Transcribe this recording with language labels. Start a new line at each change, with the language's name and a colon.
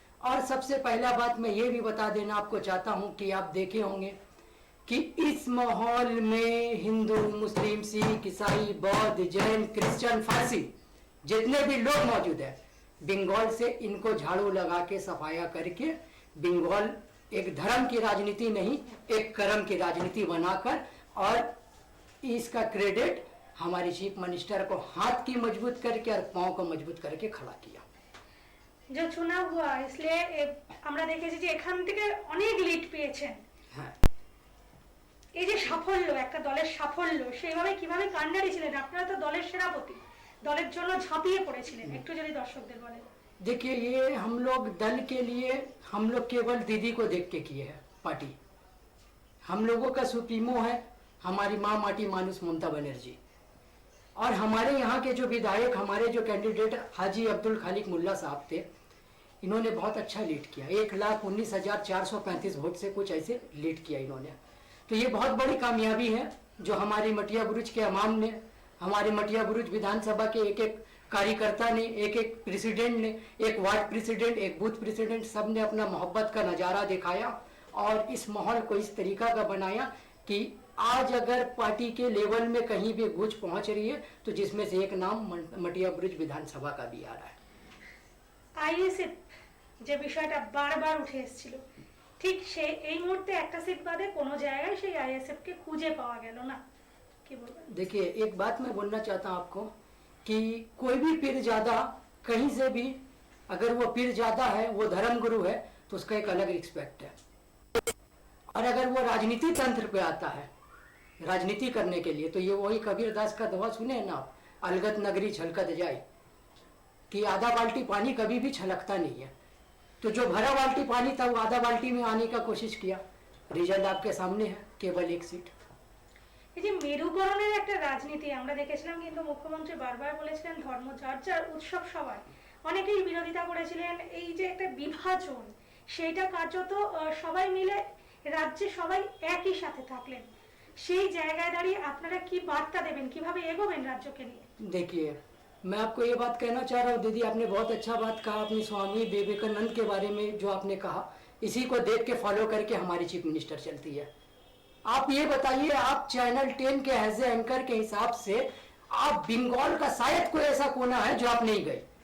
Hindi: और सबसे पहला बात मैं ये भी बता देना आपको चाहता हूं कि आप देखे होंगे कि इस माहौल में हिंदू, मुस्लिम, सिख, ईसाई, बौद्ध, जैन, क्रिश्चियन, फारसी जितने भी लोग मौजूद है, बंगाल से इनको झाड़ू लगा के सफाया करके बंगाल एक धर्म की राजनीति नहीं, एक कर्म की राजनीति बनाकर, और इसका क्रेडिट हमारे चीफ मिनिस्टर को हाथ की मजबूत करके और पांव को मजबूत करके खड़ा किया। जो चुनाव हुआ इसलिए
Bangla: আমরা দেখেছি যে এখান থেকে অনেক লিড পেয়েছেন। হ্যাঁ, এই যে সাফল্য, একটা দলের সাফল্য, সেইভাবে কিভাবে কান্ডারি ছিলেন আপনারা? তো দলের সেনাপতি, দলের জন্য ঝাঁপিয়ে পড়েছিলেন, একটু যদি দর্শকদের বলেন।
Hindi: देखिए, ये हम लोग दल के लिए, हम लोग केवल दीदी को देख के किए हैं पार्टी। हम लोगों का सुप्रीमो है हमारी माँ माटी मानुस ममता बनर्जी, और हमारे यहाँ के जो विधायक, हमारे जो कैंडिडेट हाजी अब्दुल खालिक मुल्ला साहब थे, इन्होंने बहुत अच्छा लीड किया। 1,19,435 वोट से कुछ ऐसे लीड किया इन्होंने। तो ये बहुत बड़ी कामयाबी है जो हमारी मटिया बुरुज के अवाम ने, हमारे मटिया बुरुज विधानसभा के एक एक कार्यकर्ता ने, एक एक प्रेसिडेंट ने, एक वार्ड प्रेसिडेंट, एक बूथ प्रेसिडेंट, सब ने अपना मोहब्बत का नज़ारा दिखाया और इस माहौल को इस तरीका का बनाया कि आज अगर पार्टी के लेवल में कहीं भी गूंज पहुंच रही है तो जिसमें से एक नाम मटिया बुरुज विधानसभा का भी आ रहा है।
Bangla: আইএসএফ যে বিষয়টা বারবার উঠে এসেছিল, ঠিক সেই এই মুহূর্তে একটা সিট বাদে কোনো জায়গায় সেই আইএসএফ কে খুঁজে পাওয়া গেল না, কি বলবেন?
Hindi: देखिए, एक बात मैं बोलना चाहता हूं आपको कि कोई भी पीर ज्यादा कहीं से भी, अगर वो पीर ज्यादा है, वो धर्म गुरु है, तो उसका एक अलग रिस्पेक्ट है। और अगर वो राजनीति तंत्र पे आता है राजनीति करने के लिए। तो ये वही कबीरदास का दोहा सुने ना, अलगत नगरी छलकत जाए, कि आधा बाल्टी पानी कभी भी छलकता नहीं है। तो जो भरा बाल्टी पानी था वो आधा बाल्टी में आने का कोशिश किया। रिजल्ट आपके सामने है, केवल 1 सीट।
Bangla: এই যে মেরুকরণের একটা রাজনীতি আমরা দেখেছিলাম, কিন্তু মুখ্যমন্ত্রী বারবার বলেছিলেন ধর্ম যার যার, উৎসব সবাই। অনেকেই বিরোধিতা করেছিলেন এই যে একটা বিভাজন, সেইটা কার্যত সবাই মিলে রাজ্যে সবাই একই সাথে থাকলেন। সেই জায়গায় দাঁড়িয়ে আপনারা কি বার্তা দেবেন, কিভাবে এগোবেন রাজ্যকে নিয়ে?
Hindi: देखिए, मैं आपको ये बात कहना चाह रहा हूँ दीदी, आपने बहुत अच्छा बात कहा अपनी स्वामी विवेकानंद के बारे में जो आपने कहा, इसी को देख के फॉलो करके हमारी चीफ मिनिस्टर चलती है। आप ये बताइए, आप चैनल 10 के एज ए एंकर के हिसाब से आप बंगाल का शायद कोई ऐसा कोना है जो आप नहीं गए।